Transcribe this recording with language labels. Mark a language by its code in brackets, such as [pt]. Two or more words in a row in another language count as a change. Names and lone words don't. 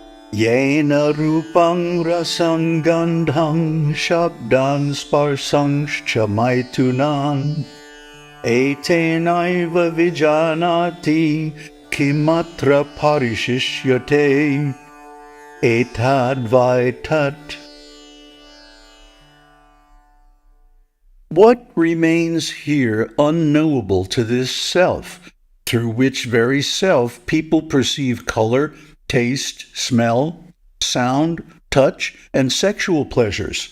[sa] Yena rupang rasang gandhang shabdan sparsangshcha maitunan etenaiva vijanati kimatra parishishyate etadvaitat. [en] What remains here unknowable to this self, through which very self people perceive color, taste, smell, sound, touch, and sexual pleasures?